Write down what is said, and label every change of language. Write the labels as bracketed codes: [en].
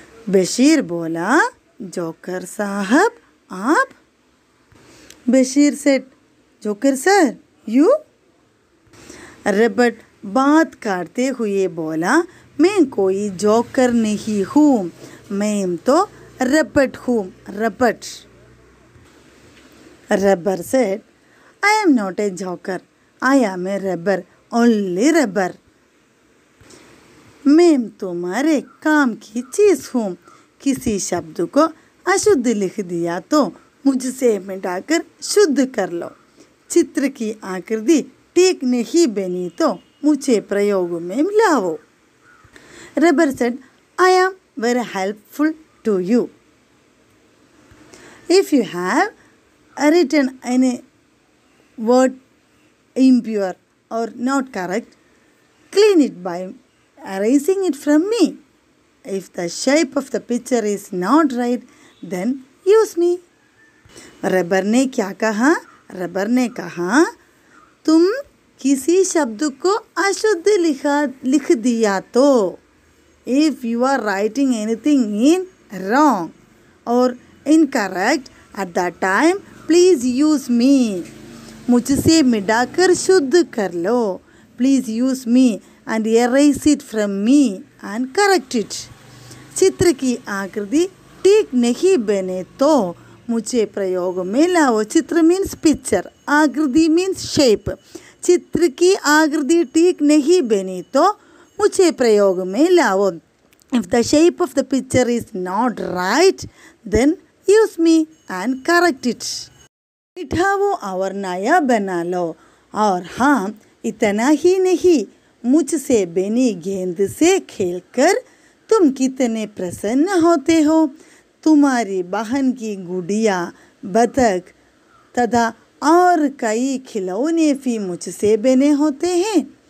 [hi] बशीर बोला, जोकर साहब आप. Bashir [en] Said, joker sir you. [hi] रबट बात करते हुए बोला, मैं कोई जोकर नहीं हूँ, मैं तो रबट हूँ. रबट. [en] Rubber said, I am not a joker. I am a rubber, only rubber. [hi] मैं तुम्हारे काम की चीज़ हूँ. किसी शब्द को अशुद्ध लिख दिया तो मुझसे मिटाकर शुद्ध कर लो. चित्र की आकृति ठीक नहीं बनी तो मुझे प्रयोग में लाओ. [en] Rubber said, I am very helpful to you. If you have written any word impure or not correct, clean it by erasing it from me. If the shape of the picture is not right, then use me. [hi] Rubber ने क्या कहा? Rubber ने कहा, तुम किसी शब्द को अशुद्ध लिख दिया तो. [en] If you are writing anything in wrong or incorrect at that time, please use me. [hi] मुझसे मिटाकर शुद्ध कर लो. [en] Please use me and erase it from me and correct it. [hi] चित्र की आकृति ठीक नहीं बने तो मुझे प्रयोग में लाओ. चित्र [en] means picture, [hi] आकृति [en] Means shape. [hi] चित्र की आकृति ठीक नहीं बनी तो मुझे प्रयोग में लाओ. [en] If the shape of the picture is not right, then use me and correct it. [hi] मिठाओ और नया बना लो. और हाँ, इतना ही नहीं, मुझसे बनी गेंद से खेलकर तुम कितने प्रसन्न होते हो. तुम्हारी बहन की गुड़िया, बतख तथा और कई खिलौने भी मुझसे बने होते हैं.